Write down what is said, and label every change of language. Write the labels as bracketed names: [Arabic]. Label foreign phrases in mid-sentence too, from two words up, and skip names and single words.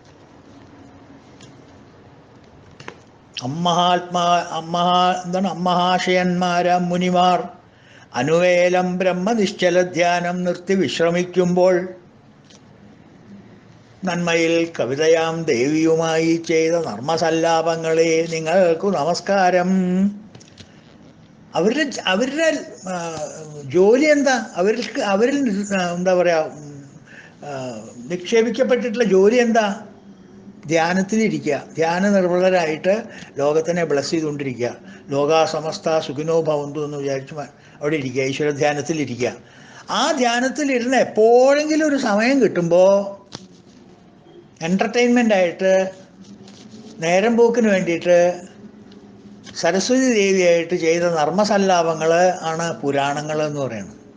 [Malayalam] അമ്മഹാശയന്മാരാം മുനിമാർ അനുവേലം ബ്രഹ്മനിശ്ചല ധ്യാനം നിർത്തി വിശ്രമിക്കുമ്പോൾ നന്മയിൽ കവിതയാം ദേവിയുമായി ചെയ്ത നർമ്മസല്ലാപങ്ങളെ നിങ്ങൾക്ക് നമസ്കാരം. അവരുടെ ജോലി എന്താ? അവരിൽ എന്താ പറയുക, നിക്ഷേപിക്കപ്പെട്ടിട്ടുള്ള ജോലി എന്താ? ധ്യാനത്തിലിരിക്കുക, ധ്യാന നിർവൃതരായിട്ട് ലോകത്തിനെ ബ്ലസ് ചെയ്തുകൊണ്ടിരിക്കുക. [Sanskrit] ലോകാ സമസ്ത സുഖിനോ ഭവന്തു [Malayalam] എന്ന് വിചാരിച്ച് അവിടെ ഇരിക്കുക, ഈശ്വര ധ്യാനത്തിലിരിക്കുക. ആ ധ്യാനത്തിലിരുന്ന് എപ്പോഴെങ്കിലും ഒരു സമയം കിട്ടുമ്പോൾ എൻ്റർടൈൻമെൻ്റായിട്ട്, നേരം പോക്കിന് വേണ്ടിയിട്ട് സരസ്വതി ദേവിയായിട്ട് ചെയ്ത നർമ്മസല്ലാപങ്ങൾ ആണ് പുരാണങ്ങൾ എന്ന് പറയുന്നത്.